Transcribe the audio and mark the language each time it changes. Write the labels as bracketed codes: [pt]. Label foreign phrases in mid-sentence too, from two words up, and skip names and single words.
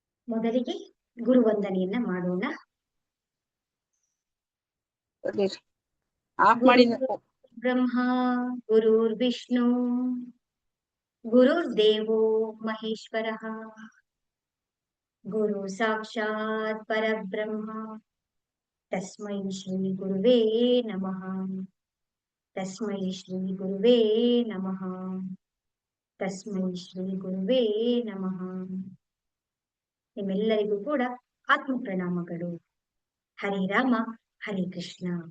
[kn] ಮೊದಲಿಗೆ ಗುರುವಂದನೆಯನ್ನ ಮಾಡೋಣ. [sa] ಬ್ರಹ್ಮ ಗುರುರ್ ವಿಷ್ಣು ಗುರುರ್ದೇವೋ ಮಹೇಶ್ವರಃ ಗುರು ಸಾಕ್ಷಾತ್ ಪರಬ್ರಹ್ಮ ತಸ್ಮೈ ಶ್ರೀ ಗುರುವೇ ನಮಃ. ತಸ್ಮೈ ಶ್ರೀ ಗುರುವೇ ನಮಃ. ತಸ್ಮೈ ಶ್ರೀ ಗುರುವೇ ನಮಃ. [kn] ನಿಮ್ಮೆಲ್ಲರಿಗೂ ಕೂಡ ಆತ್ಮ ಪ್ರಣಾಮಗಳು. ಹರಿರಾಮ ಹರಿ ಕೃಷ್ಣ.